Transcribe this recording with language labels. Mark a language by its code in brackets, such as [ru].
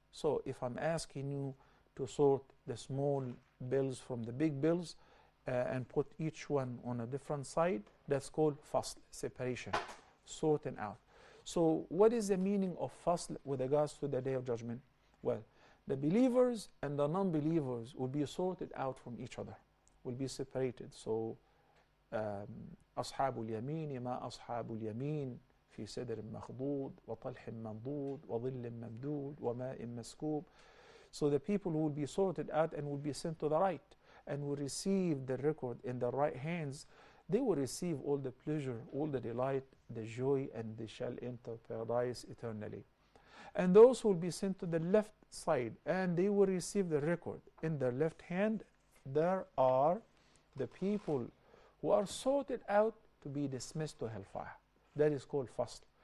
[en] So if I'm asking you to sort the small bills from the big bills and put each one on a different side, that's called fasl, separation, sorting out. So what is the meaning of fasl with regards to the Day of Judgment? Well, the believers and the non-believers will be sorted out from each other, will be separated. [ar] So أصحاب اليمين ما أصحاب اليمين في سدر مخضود وطلح منضود وظل ممدود وماء مسكوب. [en] So the people who will be sorted out and will be sent to the right and will receive the record in their right hands, they will receive all the pleasure, all the delight, the joy, and they shall enter paradise eternally. And those who will be sent to the left side and they will receive the record in their left hand, there are the people who are sorted out to be dismissed to hellfire. That is called fasl.